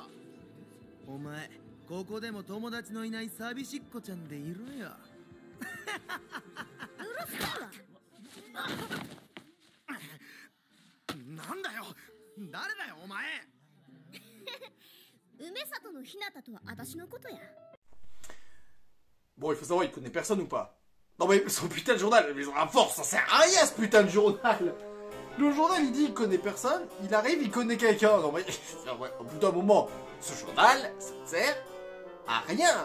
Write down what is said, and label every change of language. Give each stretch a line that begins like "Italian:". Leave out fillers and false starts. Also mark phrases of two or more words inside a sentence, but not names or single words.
Japanese: お前ここでも友達のいない寂しっこちゃんでいろよ。なんだよ、誰だよお前。梅里のひなたとは私のことや。
French: Bon, il faut savoir, il connaît personne ou pas? Non mais son putain de journal, mais à force, ça sert à rien ce putain de journal. Le journal, il dit il connaît personne, il arrive, il connaît quelqu'un. Non mais, au bout d'un moment, ce journal, ça ne sert à rien.